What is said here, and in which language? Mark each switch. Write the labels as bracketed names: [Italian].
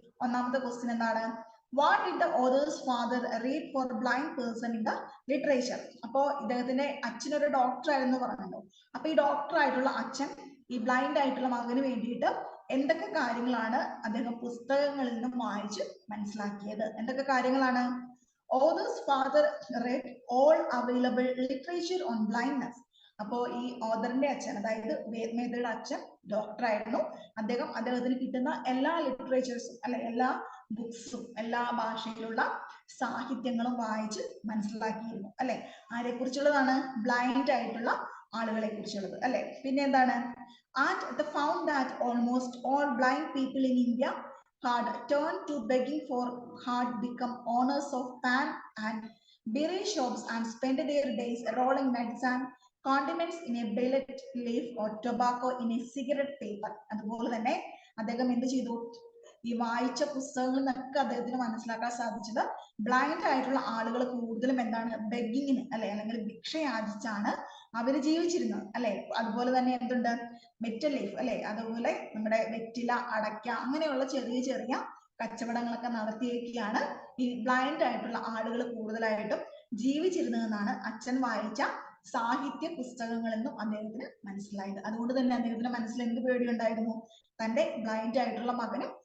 [Malayalam] ഒന്നാമത്തെ ക്വസ്റ്റ്യൻ എന്താണ്? [English] What did the author's father read for blind person in the literature? [Malayalam] അപ്പോ ഇദ്ദേഹത്തിന്റെ അച്ഛനൊരു ഡോക്ടർ ആയിരുന്നു പറഞ്ഞല്ലോ. അപ്പൊ ഈ ഡോക്ടർ ആയിട്ടുള്ള അച്ഛൻ ഈ ബ്ലൈൻഡ് ആയിട്ടുള്ള മകന് വേണ്ടിയിട്ട് എന്തൊക്കെ കാര്യങ്ങളാണ് അദ്ദേഹം പുസ്തകങ്ങളിൽ നിന്നും വായിച്ച് മനസ്സിലാക്കിയത്? എന്തൊക്കെ കാര്യങ്ങളാണ്? [English] Author's father read all available literature on blindness. [Malayalam] അപ്പോ ഈ ഓദറിന്റെ അച്ഛൻ, അതായത് വേദമേത്തയുടെ അച്ഛൻ ഡോക്ടർ ആയിരുന്നു. അദ്ദേഹത്തിന് കിട്ടുന്ന എല്ലാ ലിറ്ററേച്ചേഴ്സും അല്ലെ, എല്ലാ ബുക്സും, എല്ലാ ഭാഷയിലുള്ള സാഹിത്യങ്ങളും വായിച്ച് മനസ്സിലാക്കിയിരുന്നു അല്ലെ. ആരെ കുറിച്ചുള്ളതാണ്? ബ്ലൈൻഡ് ആയിട്ടുള്ള ആളുകളെ കുറിച്ചുള്ളത് അല്ലെ. പിന്നെ എന്താണ്? [English] And they found that almost all blind people in India had turned to begging for, had become owners of pan and beery shops and spent their days rolling nuts and condiments in a billet leaf or tobacco in a cigarette paper. [Malayalam] അതുപോലെ തന്നെ അദ്ദേഹം എന്ത് ചെയ്തു? ഈ വായിച്ച പുസ്തകങ്ങളിൽ നിന്നൊക്കെ അദ്ദേഹത്തിന് മനസ്സിലാക്കാൻ സാധിച്ചത് ബ്ലൈൻഡ് ആയിട്ടുള്ള ആളുകൾ കൂടുതലും ബെഗിങ്ങിന് അല്ലെ, അല്ലെങ്കിൽ ഭിക്ഷ യാചിച്ചാണ് അവര് ജീവിച്ചിരുന്നത് അല്ലെ. അതുപോലെ തന്നെ എന്തുണ്ട്? മെറ്റൽ ലീഫ് അല്ലെ, അതുപോലെ നമ്മുടെ വെറ്റില, അടയ്ക്ക, അങ്ങനെയുള്ള ചെറിയ ചെറിയ കച്ചവടങ്ങളൊക്കെ നടത്തിയൊക്കെയാണ് ഈ ബ്ലൈൻഡ് ആയിട്ടുള്ള ആളുകൾ കൂടുതലായിട്ടും ജീവിച്ചിരുന്നതെന്നാണ് അച്ഛൻ വായിച്ച സാഹിത്യ പുസ്തകങ്ങളിൽ നിന്നും അദ്ദേഹത്തിന് മനസ്സിലായത്. അതുകൊണ്ട് തന്നെ അദ്ദേഹത്തിന്റെ മനസ്സിൽ എന്ത് പേടിയുണ്ടായിരുന്നു? തന്റെ ബ്ലൈൻഡ് ആയിട്ടുള്ള മകനും